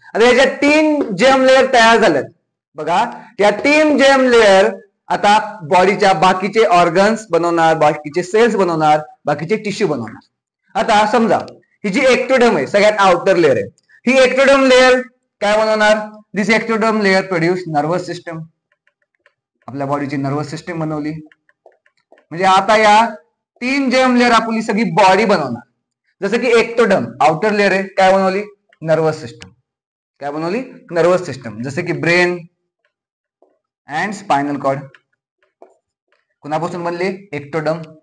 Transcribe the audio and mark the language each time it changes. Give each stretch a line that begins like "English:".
Marathi: आता याच्या 3 जेम लेअर तयार झाल्यात बघा. या 3 जेम लेअर आता बॉडीच्या बाकीचे ऑर्गन्स बनवणार, बाकीचे सेल्स बनवणार, बाकीचे टिश्यू बनवणार. आता समजा ही जी एक्टोडर्म आहे सगळ्यात आउटर लेअर आहे, ही एक्टोडर्म लेअर काय बनवणार?
English: This ectoderm layer produce nervous system.
Marathi: आपल्या बॉडीची नर्वस सिस्टम बनवली. म्हणजे आता या 3 जेम लेअर आपली सगळी बॉडी बनवणार. जसं की एक्टोडर्म आउटर लेअर आहे, काय बनवली? Nervous system. काय बनवली? Nervous system. जसे की ब्रेन अँड स्पायनल कॉर्ड. कुणापासून बनले? एक्टोडर्म.